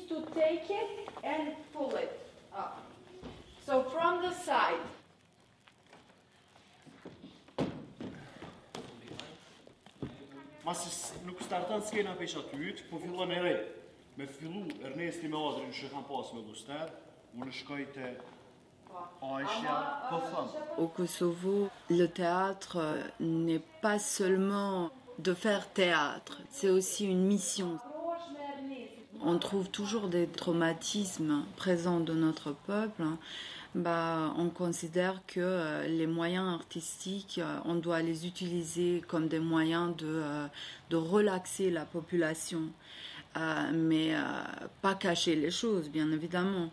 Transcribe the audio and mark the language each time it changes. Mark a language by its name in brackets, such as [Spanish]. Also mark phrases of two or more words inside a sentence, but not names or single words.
[English] take it and pull it up. So from the side. [Albanian] Mas nuk starton skena pesh aty, po fillon e re. Me fillu Ernesti me Adrin që kanë pas me Luster, unë shkoj te Aisha, po them. [French] Au Kosovo, le théâtre n'est pas seulement de faire théâtre, c'est aussi une mission. On trouve toujours des traumatismes présents dans notre peuple. On considère que les moyens artistiques, on doit les utiliser comme des moyens de relaxer la population, mais pas cacher les choses, bien évidemment.